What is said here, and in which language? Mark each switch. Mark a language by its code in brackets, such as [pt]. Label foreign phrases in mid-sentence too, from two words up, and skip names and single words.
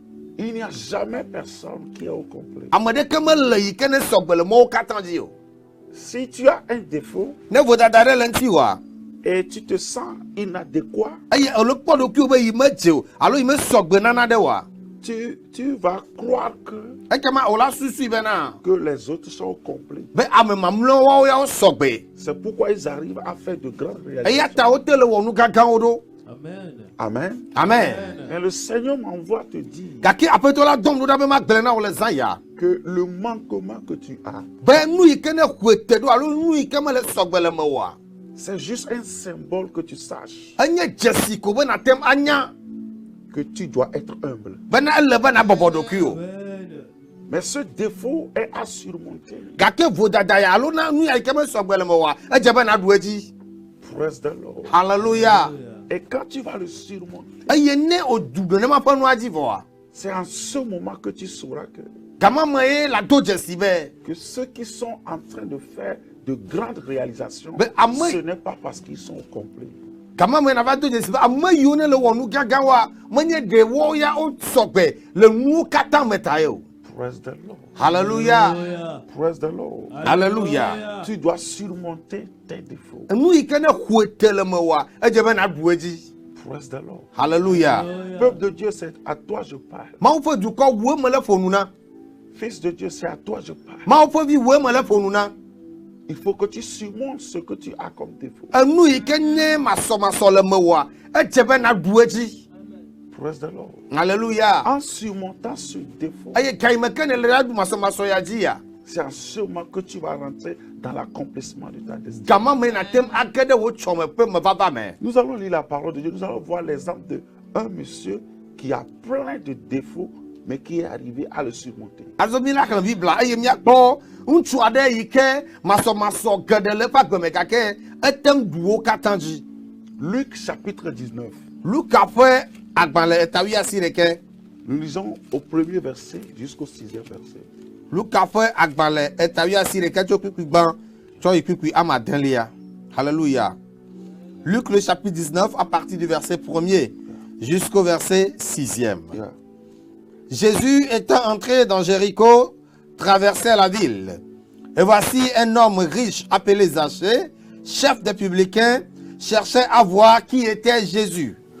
[fr] Il n'y a jamais personne qui est au complet. [ee] Amade keme le yi ke ne sɔgbe le mɔwo katã dzi o. [fr] Si tu as un défaut [ee] Ne vodada ɖe le ŋuti oa, [fr] et tu te sens inadéquat, [ee] eye ele kpɔ ɖokuiwo be yi medze o alo yi mesɔgbe nana ɖe oa, [fr] tu vas croire [ee] ekema wòla susui bena [fr] que les autres sont complets. [ee] be ame mamlɛawo ya wosɔgbe. [fr] C'est pourquoi ils arrivent à faire de grandes [ee] Eya [fr] réalisations. [ee] ta wote le wɔ nu gãgãwo ɖo. Amen. Amen. Amen. [fr] Et le Seigneur m'envoie te dire [ee] Gake aƒetɔ la dɔm ɖo ɖa be magblẽ na wò le zã ya. [fr] que le manquement que tu as, [ee] Be nu yi ke ne hoe te ɖo alo nu yi ke mele sɔgbe le me oa, [fr] c'est juste un symbole que tu saches [ee] enye dzesi ko be natem anya [fr] que tu dois être humble. [ee] bena ele be nabɔbɔ ɖokui o. Amen. [fr] Mais ce défaut est à surmonter. [ee] Gake vodada ya alo na nu ya yi ke mesɔgbe le me oa, edze be naɖu edzi. [en] Praise the Lord. Hallelujah. [fr] Et quand tu vas le surmonter, [ee] Eye ne odu nenema ƒe nua dzi vɔa, [fr] c'est en ce moment que tu sauras [ee] gama me ye la do dzesi be [fr] que ceux qui sont en train de faire de grandes réalisations, Mais à moi- ce n'est pas parce qu'ils sont complets. [ee] gama me nava do dzesi be ame yiwo ne le wɔ nu gãgãwoa menye ɖewo ya wosɔgbe le nuwo katã me ta ye o. [en] Praise the Lord. Hallelujah. Hallelujah. Praise the Lord. Hallelujah. [fr] Tu dois surmonter tes défauts. [ee] Nu yi ke ne hoe te le me oa, edze be naɖu edzi. [en] Praise the Lord. Hallelujah. [fr] Peuple de Dieu, c'est à toi je parle. [ee] Mawu ƒe dukɔ woe me le ƒonu na. [fr] Fils de Dieu, c'est à toi je parle. [ee] Mawu ƒe vi woe me le ƒonu na. [fr] Il faut que tu surmontes ce que tu as comme défaut. [ee] Enu yi ke nye masɔmasɔ le me oa, edze be naɖu edzi. [en] Praise the Lord. Hallelujah. [fr] En surmontant ce défaut, [ee] Eye ga yi me ke ne le ɖa ɖu masɔmasɔ ya dzi ya, [fr] c'est en ce moment que tu vas rentrer dans l'accomplissement de ta destinée. [ee] gama me natem age ɖe wò tsɔme ƒe me vava me. [fr] Nous allons lire la parole de Dieu. Nous allons voir l'exemple d'un monsieur qui a plein de défauts, mais qui est arrivé à le surmonter. [ee] Azɔ mi la xlẽ Biblia eye míakpɔ ŋutsu aɖe yi ke masɔmasɔ geɖe le eƒe agbe me gake etem ɖu wo katã dzi. [fr] Luc chapitre 19. [ee] Luka ƒe agbalẽ etawui asi ɖeke. [fr] Nous lisons au premier verset jusqu'au 6e verset. [ee] Luka ƒe agbalẽ etawui asi ɖeke tso kpikpi gbã tsɔ yi kpikpi amadelia. [fr] Alléluia. Luc le chapitre 19 à partir du verset 1er jusqu'au verset 6e. Yeah. Jésus étant entré dans Jéricho, traversait la ville. Et voici un homme riche appelé Zachée, chef des publicains, cherchait à voir qui était Jésus.